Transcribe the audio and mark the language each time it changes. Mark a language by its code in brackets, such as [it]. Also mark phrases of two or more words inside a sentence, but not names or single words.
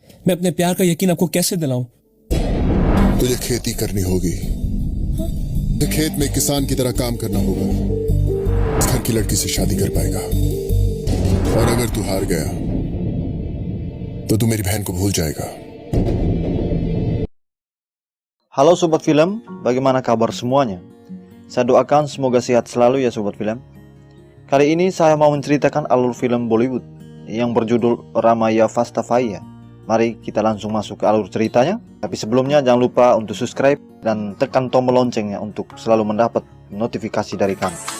[hi] मैं अपने प्यार का यकीन आपको कैसे दिलाऊं? तुझे खेती करनी होगी, तो खेत में किसान की तरह काम करना होगा। इस घर की लड़की से शादी कर पाएगा। और अगर तू हार गया तो तू मेरी बहन को भूल जाएगा। [id] Halo Sobat Film, bagaimana kabar semuanya? Saya doakan semoga sehat selalu ya Sobat Film. Kali ini saya mau menceritakan alur film Bollywood yang berjudul Ramaya Vastafaya. Mari kita langsung masuk ke alur ceritanya. Tapi sebelumnya jangan lupa untuk subscribe dan tekan tombol loncengnya untuk selalu mendapat notifikasi dari kami.